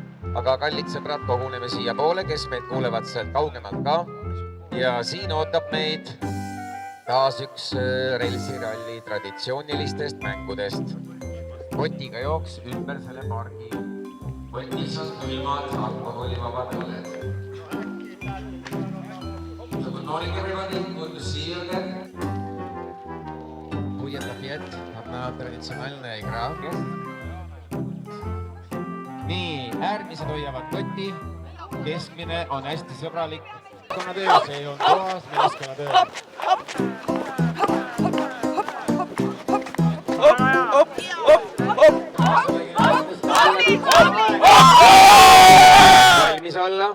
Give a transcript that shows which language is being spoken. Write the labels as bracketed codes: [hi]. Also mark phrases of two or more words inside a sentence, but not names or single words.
[et] Aga kallid sõbrad, koguneme siia poole, kes meid kuulevad sealt kaugemalt ka. Ja siin ootab meid taas üks relsiralli traditsioonilistest mängudest. Kotiga jooks ümber selle pargi. Kotis on külmad alkoholivabad õlled. [en] Good morning everybody, good to see you again. [ru] Будет опять одна traditsionaalne igra. [et] Nii, äärmised hoiavad kotti, keskmine on hästi sõbralik. See on toas meeskonnatöö. Valmis olla.